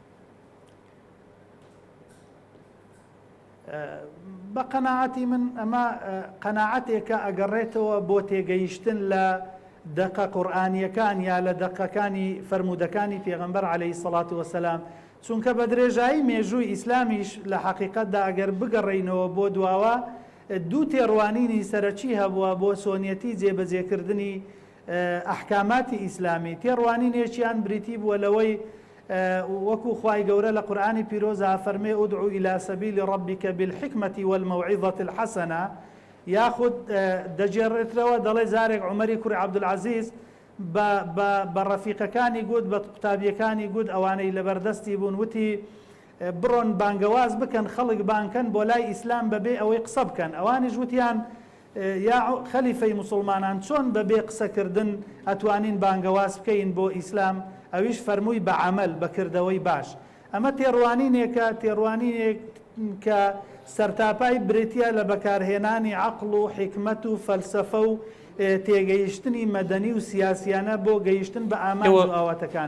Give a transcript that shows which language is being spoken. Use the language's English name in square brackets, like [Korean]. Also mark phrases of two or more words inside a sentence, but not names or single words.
[Central Kurdish] بە قەناعەتی من ئەمە قەناعەتێکە ئەگەڕێتەوە بۆ تێگەیشتن لە دەقە قورئانیەکان یا لە دەقەکانی فەرمودەکانی پێغەمبەر [Arabic] عەلەیهی سەڵات وەسەلام [Central Kurdish] چونکە بە درێژایی مێژووی ئیسلامیش لە حەقیقەتدا ئەگەر بگەڕێینەوە بۆ دواوە دوو تێڕوانینی سەرەکی هەبووە بۆ سۆنیەتی جێبەجێکردنی ئەحکاماتی ئیسلامی تێڕوانینێکیان بریتی بووە لەوەی وەکو خوای گەورە لە قورئانی پیرۆزە فەرمێ [Arabic] ئودعو إلى سبيل ربك بالحكمة والموعظة [Central Kurdish] الحسنة یاخود دەجێڕێترەوە دەڵێ زارێک عومەری کوڕی عەبدولعەزیز بە ڕەفیقەکانی گوت بە قوتابیەکانی گوت ئەوانەی لەبەردەستی بوون وتی بڕۆن بانگەواز بکەن خەڵک بانکەن بۆ لای ئیسلام بەبێ ئەوەی قسە بکەن ئەوانیش وتیان یا خەلیفەی موسڵمانان چۆن بەبێ قسەکردن ئەتوانین بانگەواز بکەین بۆ ئیسلام ئەویش فەرمووی بە عەمەل بەکردەوەی باش ئەمە تێڕوانینێکە تێڕوانینێک کە سەرتاپای بریتە لە بەکارهێنانی عەقڵ و حیکمەت و فەلسەفە و تێگەیشتنی مەدەنی و سیاسیانە بۆ گەیشتن بە ئامانج و ئاواتەکان